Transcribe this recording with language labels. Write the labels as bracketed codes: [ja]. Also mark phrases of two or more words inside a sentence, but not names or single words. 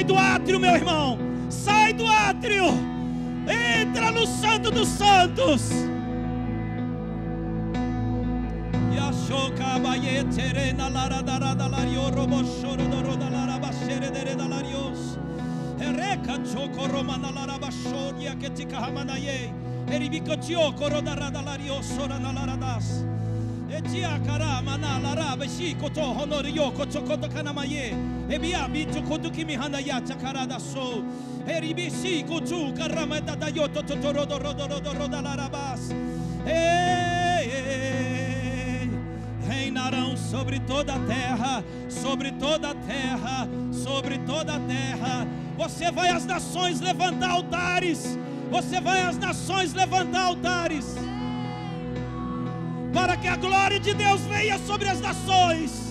[pt] do átrio, meu irmão, sai do átrio, entra no Santo dos Santos. Yashoka bayetere na lara darada lario robo shoro doroda lara bashere dere dalarios. Ereka choko romana lara bashoria ketika hamanaye. Eribikotio korodarada lario sora na laradas. Etia karama na laraba shi koto honorio kotokoto kanamaye. Ebia bitu kotu kimihana ya takarada so. Eribisi kotu karama dadayoto totorodo rodo roda larabas. Reinarão sobre toda a terra, sobre toda a terra, sobre toda a terra. Você vai às nações levantar altares. Você vai às nações levantar altares, para que a glória de Deus venha sobre as nações.